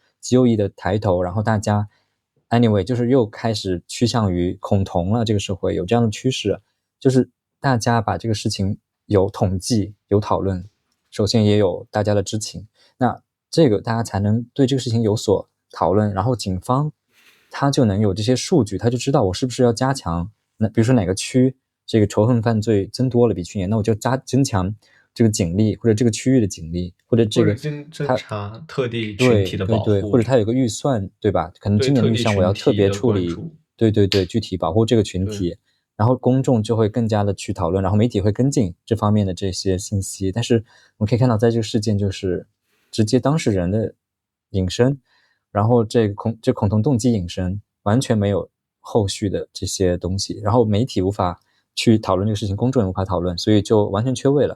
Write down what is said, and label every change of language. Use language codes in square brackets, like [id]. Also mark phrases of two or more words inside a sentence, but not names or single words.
[zh] 极右翼的抬頭，然後大家 anyway 就是又開始趨向於恐同了，這個社會有這樣的趨勢，就是大家把這個事情有統計有討論，首先也有大家的知情，那這個大家才能對這個事情有所討論，然後警方他就能有這些數據，他就知道我是不是要加強，那比如說哪個区這個仇恨犯罪增多了比去年，那我就增強這個警力，或者這個区域的警力，或者这个侦查特地群体的保護，对，或者他有個預算，對吧？可能今年的預算我要特別處理，對，具體保護這個群體，然後公眾就會更加的去討論，然後媒體會跟進這方面的這些信息。但是我們可以看到，在這個事件就是直接當事人的隱身，然後這恐同動機隱身，完全沒有後續的這些東西，然後媒體無法去討論這個事情，公眾也無法討論，所以就完全缺位了。